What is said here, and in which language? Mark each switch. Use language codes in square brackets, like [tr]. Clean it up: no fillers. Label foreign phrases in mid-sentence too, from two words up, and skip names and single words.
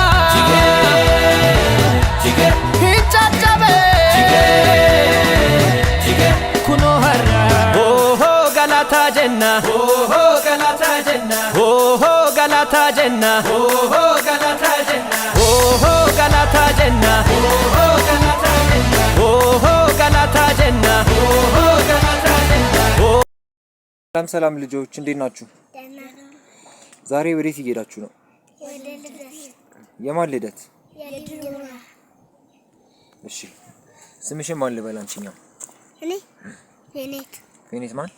[om] jige hinchachabe jige kuno harra oh galata jenna oh galata jenna oh galata jenna oh galata jenna oh galata jenna oh galata jenna oh galata jenna oh galata jenna [am] ሰላም ልጆች እንዴት ናችሁ? ዛሬ ወዴት እየሄዳችሁ ነው? ወደ ልደት። የማን ልደት? የዲቦራ። እሺ ስምሽን ማን ልበል አንቺኛው? እኔ ፌኔት። ፌኔት ማን?